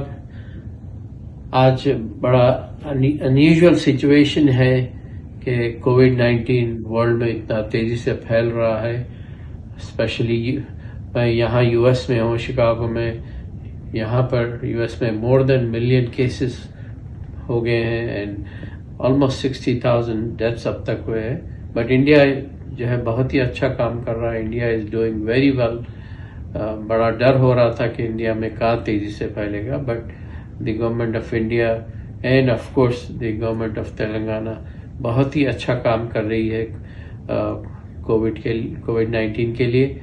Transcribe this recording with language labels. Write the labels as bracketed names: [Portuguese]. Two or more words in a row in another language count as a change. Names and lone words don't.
[Hindi] आज बड़ा [English] unusual situation [Hindi] है कि कोविड-19 वर्ल्ड में इतना तेजी से फैल रहा है। स्पेशली मैं यहाँ US में हूँ, शिकागो में। यहाँ पर यूएस में [English] more than million [Hindi] केसेस हो गए हैं [English] and almost [Hindi] 60,000 डेथ्स अब तक हुए हैं। बट इंडिया जो है बहुत ही अच्छा काम कर रहा है। [English] India is doing very well. [Hindi] बड़ा डर हो रहा था कि इंडिया में कहाँ तेजी से फैलेगा, [English] but the Government of India and of course the Government of Telangana [Hindi] बहुत ही अच्छा काम कर रही है कोविड-19 के लिए।